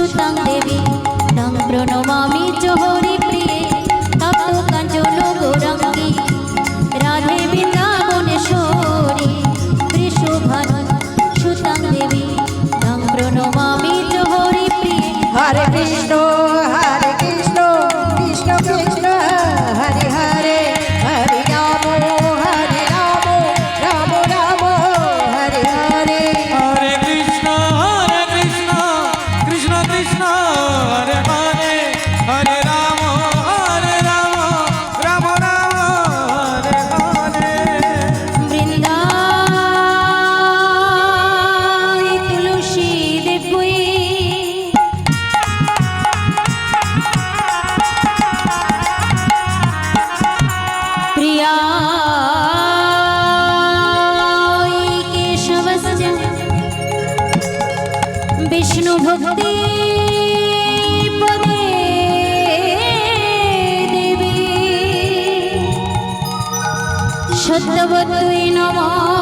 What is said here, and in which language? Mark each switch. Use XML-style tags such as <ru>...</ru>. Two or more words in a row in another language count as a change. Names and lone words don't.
<sa>সুতাং দেবী তং প্রণমামি চ হরিপ্রিয়ে তপ্ত কাঞ্চন গৌরাঙ্গী রাধে বৃন্দাবনেশ্বরী বৃষভানু সুতাং দেবী তং প্রণমামি চ হরিপ্রিয়ে। হরে কৃষ্ণ কৃষ্ণ কৃষ্ণ হরে হরে হরে রাম রাম রাম হরে হরে। Hare Krishna, Krishna Krishna, Hare Hare, Hare Rama, Rama Rama, Hare Hare. বৃন্দায় তুলসী দেখুই প্রিয়ায় কেশবস্য বিষ্ণু ভক্তি পদে দেবী সত্যবতী নমঃ</sa>